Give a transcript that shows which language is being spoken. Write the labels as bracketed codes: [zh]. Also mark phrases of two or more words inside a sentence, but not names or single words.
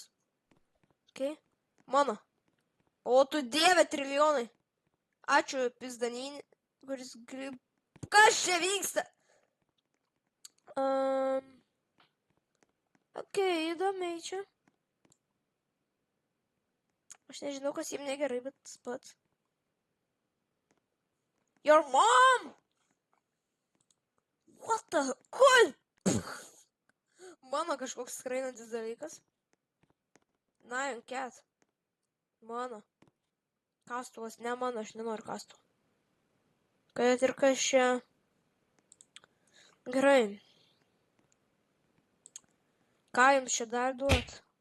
[lt] Okay. Mano. O, tu dieve, trilijonai. Ačiū, pizdaninį, kuris grib... Kas čia vyksta? Okay, įdomiai čia. Aš nežinau, kas jiem negerai, bet tas pats. [en] Your mom! What the... Kul? [lt] Mano kažkoks skrainantis dalykas. [en] Nine cat. Mano. [lt] Kastuvas, ne mano, aš nenoriu kastuvą. Kad ir kas čia... Gerai. Ką jums čia dar duot?